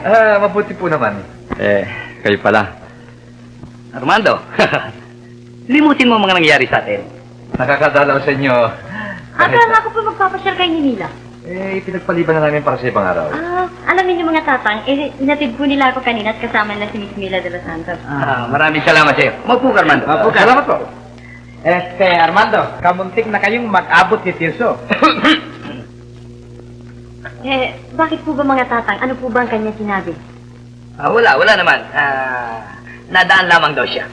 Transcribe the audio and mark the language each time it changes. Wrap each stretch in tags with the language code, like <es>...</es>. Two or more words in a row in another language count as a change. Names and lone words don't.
<tl>Mabuti po naman. Kayo pala. Armando, limutin mo ang mga nangyari sa atin. Nakakadalaw sa inyo. Akala ko po magpapasyal kay Nila. Pinagpaliban na namin para sa ibang araw. Alam niyo mga tatang, inatid po nila ako kanina at kasama na si Miss Mila de los Santos. Maraming salamat sa iyo. Maupo ka, Armando. Salamat po. Armando, kamuntik na kayong mag-abot ni Tirso. Bakit po ba mga tatang? Ano po ba ang kanya sinabi? Wala naman. Nadaan lamang daw siya.</tl>